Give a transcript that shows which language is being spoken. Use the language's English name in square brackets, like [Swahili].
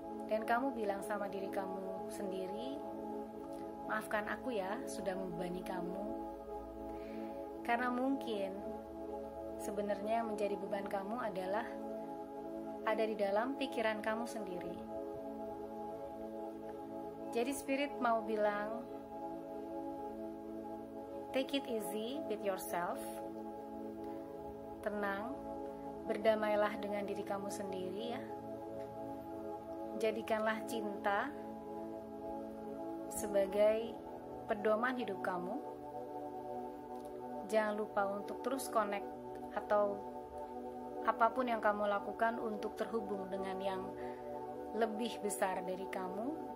[Indonesian] Dan kamu bilang sama diri kamu sendiri, maafkan aku ya, sudah membebani kamu. Karena mungkin sebenarnya yang menjadi beban kamu adalah ada di dalam pikiran kamu sendiri. Jadi Spirit mau bilang, [English] take it easy with yourself. [Indonesian] Tenang, berdamailah dengan diri kamu sendiri ya. Jadikanlah cinta sebagai pedoman hidup kamu. Jangan lupa untuk terus connect atau apapun yang kamu lakukan untuk terhubung dengan yang lebih besar dari kamu.